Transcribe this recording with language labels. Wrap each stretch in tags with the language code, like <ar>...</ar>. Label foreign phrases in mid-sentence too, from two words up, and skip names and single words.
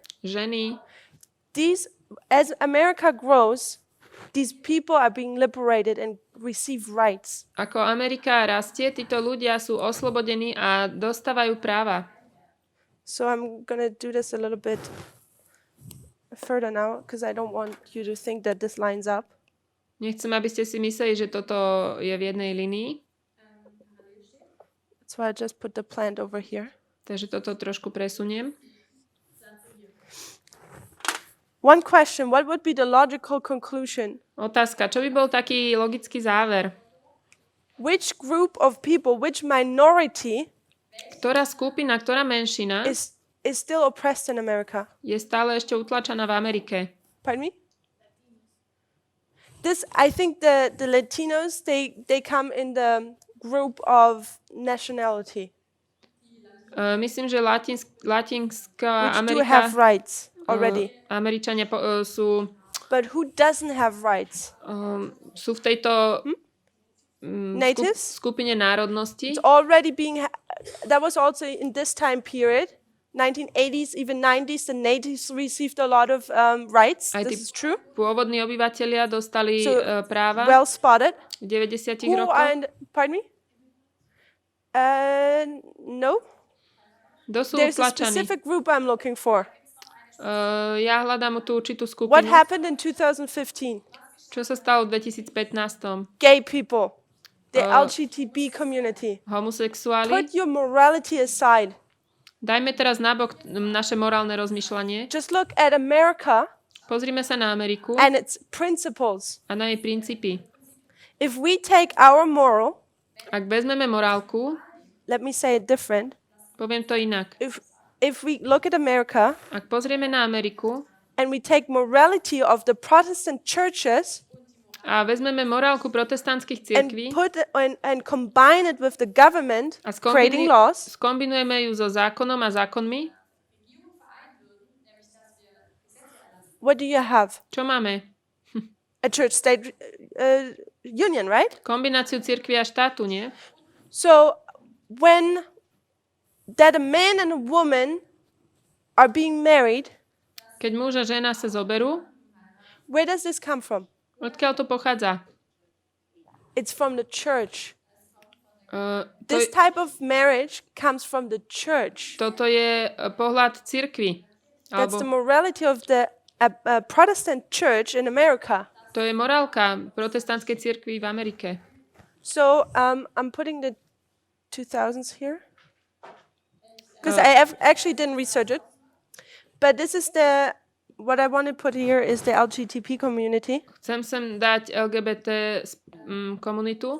<sk>Ženy.</sk> <en>as America grows, these people are being liberated and receive rights.</en> <sk>Ako Amerika rastie, títo ľudia sú oslobodení a dostávajú práva.</sk> <en>So I'm going to do this a little bit further now because I don't want you to think that this lines up.</en> <sk>Nechcem, aby ste si mysleli, že toto je v jednej linii.</sk> <en>So I just put the plant over here.</en> <sk>Takže toto trošku presuniem.</sk> <en>One question, what would be the logical conclusion?</en> <sk>Otázka, čo by bol taký logický záver?</sk> <en>Which group of people, which minority</en> <sk>Ktorá skupina, ktorá menšina</sk> <en>is still oppressed in America?</en> <sk>je stále ešte utlačaná v Amerike?</sk> <en>Pardon me? I think the Latinos, they come in the group of nationality,</en> <sk>Myslím, že Latinská</sk> <en>which do</en> <sk>Amerika,</sk> <en>have rights already.</en> <sk>Američania sú</sk> <en>But who doesn't have rights?</en> <sk>sú v tejto</sk> <en>Natives?</en> <sk>skupine národnosti.</sk> <en>It's already that was also in this time period, 1980s, even 90s, the natives received a lot of rights.</en> <sk>Aj tí</sk> <en>This is true.</en> <sk>pôvodní obyvatelia dostali</sk> <en>So,</en> <sk>práva</sk> <en>well spotted.</en> <sk>v 90</sk> <en>Who</en> <sk>rokoch.</sk> <en>pardon me? No.</en> <sk>Kto sú</sk> <en>There's a</en> <sk>utlačaní?</sk> <en>specific group I'm looking for.</en> <sk>Ja hľadám tú určitú</sk> <en>What</en> <sk>skupinu.</sk> <en>happened in 2015?</en> <sk>Čo sa stalo v 2015?</sk> <en>Gay people, the LGBT community.</en> <sk>Homosexuáli.</sk> <en>Put your morality aside.</en> <sk>Dajme teraz nabok naše morálne rozmýšľanie.</sk> <en>Just look at America</en> <sk>Pozrime sa na Ameriku</sk> <en>and its principles.</en> <sk>a na jej princípy.</sk> <en>If we take our moral,</en> <sk>Ak vezmeme morálku,</sk> <en>let me say it different.</en> <sk>poviem to inak.</sk> <en>If we look at America</en> <sk>Ak pozrieme na Ameriku</sk> <en>and we take morality of the Protestant churches</en> <sk>a vezmeme morálku protestantských</sk> <en>and</en> <sk>cirkví</sk> <en>and combine it with the government</en> <sk>a</sk> <en>creating laws,</en> <sk>skombinujeme ju so zákonom a zákonmi,</sk> <en>what do you have?</en> <sk>čo máme?</sk> <en>A church-state union, right?</en> <sk>Kombináciu cirkvi a štátu, nie?</sk> <en>So when that a man and a woman are being married,</en> <sk>Keď muž a žena sa zoberú,</sk> <en>where does this come from?</en> <sk>odkiaľ to pochádza?</sk> <en>It's from the church.</en> <sk>To,</sk> <en>This type of marriage comes from the church.</en> <sk>toto je pohľad cirkvi.</sk> <en>That's</en> <sk>Alebo</sk> <en>the morality of the Protestant church in America.</en> <sk>to je morálka protestantskej cirkvi v Amerike.</sk> <en>So I'm putting the 2000s here because I actually didn't research it. But this is what I want to put here is the LGBT community.</en> <sk>Chcem sem dať LGBT komunitu.</sk>